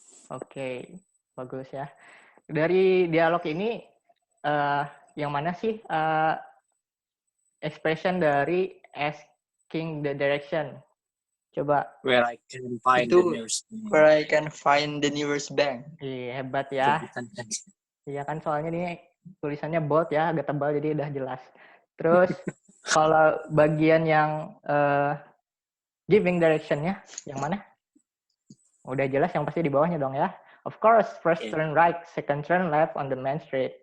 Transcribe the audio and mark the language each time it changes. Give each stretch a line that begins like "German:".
Indonesian: Oke, bagus ya. Dari dialog ini, yang mana sih expression dari asking the direction? Coba.
English: Where I can find the nearest bank. Where I can find the nearest bank.
Indonesian: Iya, hebat ya. Iya kan, soalnya ini tulisannya bold ya, agak tebal jadi udah jelas. Terus kalau bagian yang giving direction-nya, yang mana? Udah jelas, yang pasti di bawahnya dong ya.
English: Of course, first turn right, second turn left on the main street.